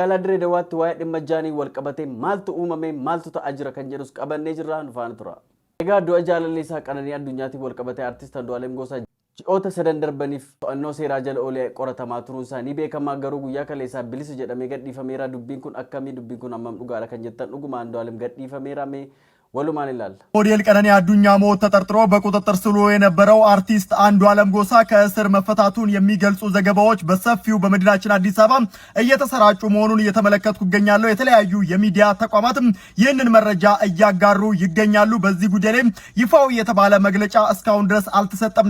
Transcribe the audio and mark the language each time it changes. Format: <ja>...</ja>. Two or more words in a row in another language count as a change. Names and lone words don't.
<om>Magaalaa Dirree Dawaatti waa'ee dhimma jaanii wal qabatee maaltu uumame maaltu ta'aa jira kan jedhus qabannee jirra nu faana tura. Egaa du'a jaalalleessaa Qananii Addunyaatiin wal qabatee artist Andu'aalem Gosaa ji'oota sadan darbaniif to'annoo seeraa jala oolee qoratamaa turuunsaa ni beekamaa garuu guyyaa kaleessaa bilisa jedhamee gadhiifameera. Dubbiin kun akkamii dubbiin kun hammam dhugaadha kan jettan dhuguma Andu'aalem gadhiifameera mee walumaan ilaalla.</om> <am>ሞዴል ቀነኒ አዱኛ ሞት ተጠርጥሮ በቁጥጥር ስር ውሎ የነበረው አርቲስት አንዱዓለም ጎሳ ከእስር መፈታቱን የሚገልጹ ዘገባዎች በሰፊው በመዲናችን አዲስ አበባ እየተሰራጩ መሆኑን እየተመለከትኩ ይገኛለሁ። የተለያዩ የሚዲያ ተቋማትም ይህንን መረጃ እያጋሩ ይገኛሉ። በዚህ ጉዳይ ላይ ይፋው የተባለ መግለጫ እስካሁን ድረስ አልተሰጠም።</am>